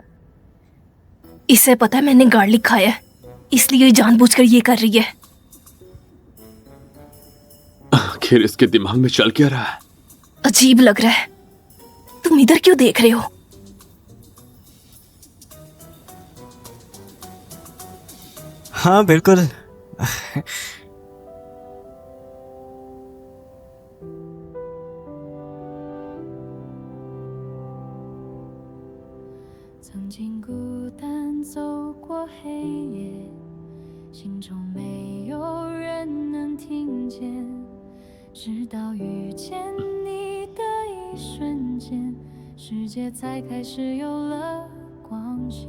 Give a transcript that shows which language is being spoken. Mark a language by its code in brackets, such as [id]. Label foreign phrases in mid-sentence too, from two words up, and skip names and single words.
[hi] इसे पता है मैंने गार्लिक खाया है, इसलिए ये जानबूझकर ये कर रही है। आखिर इसके दिमाग में चल क्या रहा है? अजीब लग रहा है। तुम इधर क्यों देख रहे हो? हाँ बिल्कुल। [zh] 曾经孤单走过黑夜，心中没有人能听见，直到遇见你的一瞬间，世界才开始有了光线。